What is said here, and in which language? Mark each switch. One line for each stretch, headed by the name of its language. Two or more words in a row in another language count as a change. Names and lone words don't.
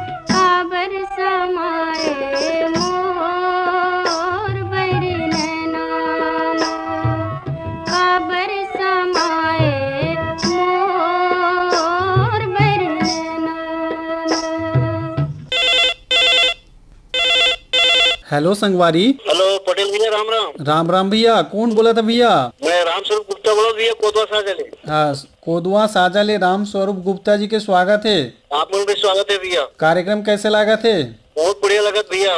Chhattisgarhi: काबर समाए मोर बैरी नैना माँ। काबर समाए मोर बैरी नैना माँ। हेलो संगवारी। हेलो पटेल भैया राम राम। राम राम भैया, कौन बोला था भैया? मैं राम स्वरूप गुप्ता बोला भैया कोतवा साजले। हाँ, कोदवा साजाले राम स्वरूप गुप्ता जी के स्वागत है। आप मन भी स्वागत है भैया। कार्यक्रम कैसे लगा थे? बहुत बढ़िया लगत भैया।